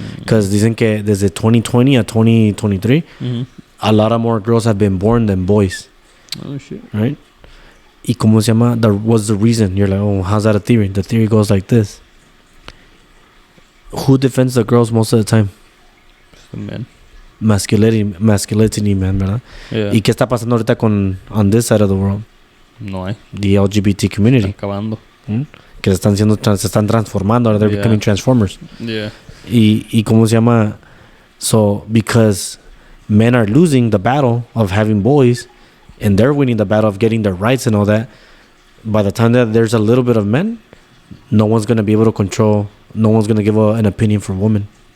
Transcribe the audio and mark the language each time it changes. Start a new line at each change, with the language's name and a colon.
English: Because
Spanish: dicen que desde 2020 a 2023,
English: a lot of more girls have been born than boys. Oh shit! Right?
Spanish: ¿Y cómo se llama?
English: What's the reason? You're like, oh, how's that a theory? The theory goes like this. Who defends the girls most of the time? The men. Masculinity, man,
Spanish: ¿verdad?
English: Yeah.
Spanish: ¿Y qué está pasando ahorita
English: on this side of the world?
Spanish: No hay.
English: The LGBT community.
Spanish: Acabando. Que se están transformando.
English: They're becoming transformers. Yeah.
Spanish: Y cómo se llama?
English: So, because men are losing the battle of having boys, and they're winning the battle of getting their rights and all that, by the time that there's a little bit of men, no one's going to be able to control, no one's going to give an opinion for women.